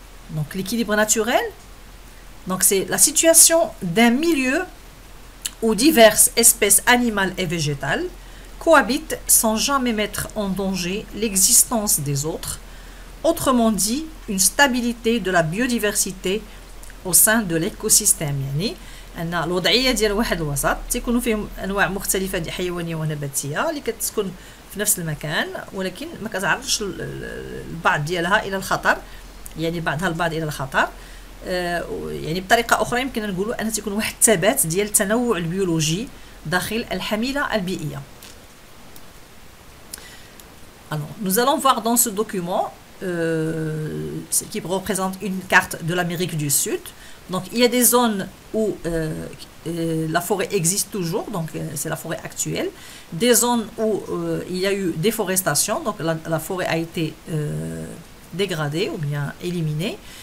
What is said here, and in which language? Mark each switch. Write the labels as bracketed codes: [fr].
[fr] Donc l'équilibre naturel, donc c'est la situation d'un milieu où diverses espèces animales et végétales cohabitent sans jamais mettre en danger l'existence des autres. Autrement dit, une stabilité de la biodiversité au sein de l'écosystème. [ar] يعني أن الوضعية ديال واحد الوسط تيكونوا فيه أنواع مختلفة حيوانية ونباتية اللي كتسكن في نفس المكان ولكن ما كتعرضش البعض ديالها إلى الخطر، يعني بعضها البعض إلى الخطر. يعني بطريقة أخرى يمكن نقولوا أن تكون واحد الثبات ديال التنوع البيولوجي داخل الحميلة البيئية. [fr] Alors, nous allons voir dans ce document qui représente une carte de l'Amérique du Sud. Donc, il y a des zones où la forêt existe toujours, donc c'est la forêt actuelle. Des zones où il y a eu déforestation, donc la forêt a été dégradée ou bien éliminée.